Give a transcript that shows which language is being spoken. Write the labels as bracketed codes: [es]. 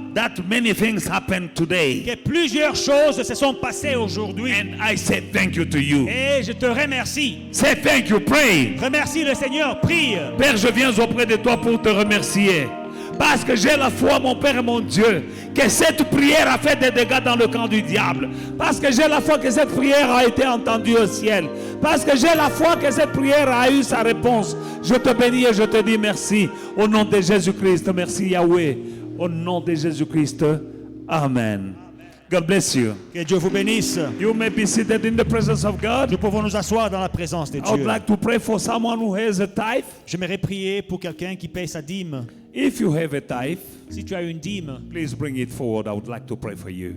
[en] that many things happened today. [fr] que plusieurs choses se sont passées aujourd'hui. [en] And I say thank you to you. [fr] Et je te remercie. [en] Say thank you, pray. [fr] Remercie le Seigneur. Prie. Père, je viens auprès de toi pour te remercier. Parce que j'ai la foi, mon Père et mon Dieu, que cette prière a fait des dégâts dans le camp du diable. Parce que j'ai la foi que cette prière a été entendue au ciel. Parce que j'ai la foi que cette prière a eu sa réponse. Je te bénis et je te dis merci. Au nom de Jésus-Christ, merci Yahweh. Au nom de Jésus-Christ, Amen. [en] God bless you. [fr] Que Dieu vous bénisse. [en] You may be seated in the presence of God. [fr] Nous pouvons nous asseoir dans la présence de [en] I would [fr] Dieu. [en] like to pray for someone who has a tithe. [fr] J'aimerais prier pour quelqu'un qui paye sa dîme. [en] If you have a tithe, [fr] Si tu as une dîme, [en] please bring it forward. I would like to pray for you.